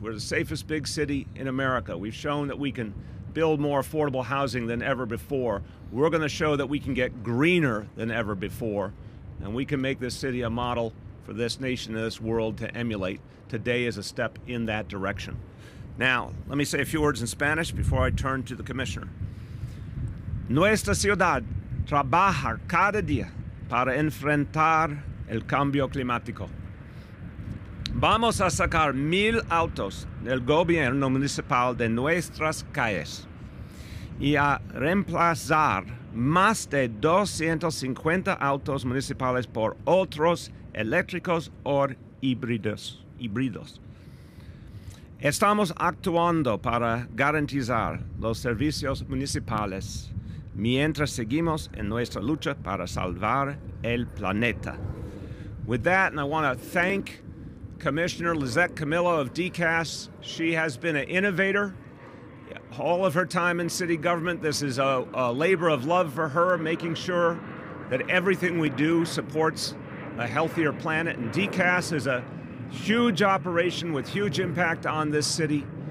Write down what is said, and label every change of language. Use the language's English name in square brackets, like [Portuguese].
[English] We're the safest big city in America. We've shown that we can build more affordable housing than ever before. We're going to show that we can get greener than ever before, and we can make this city a model for this nation and this world to emulate. Today is a step in that direction. Now, let me say a few words in Spanish before I turn to the commissioner. [Spanish] Nuestra ciudad trabaja cada día para enfrentar el cambio climático. Vamos a sacar 1,000 autos del gobierno municipal de nuestras calles y a reemplazar más de 250 autos municipales por otros eléctricos o híbridos. Estamos actuando para garantizar los servicios municipales mientras seguimos en nuestra lucha para salvar el planeta. [English] With that, and I want to thank Commissioner Lizette Camillo of DCAS. She has been an innovator all of her time in city government. This is a labor of love for her, making sure that everything we do supports a healthier planet. And DCAS is a huge operation with huge impact on this city.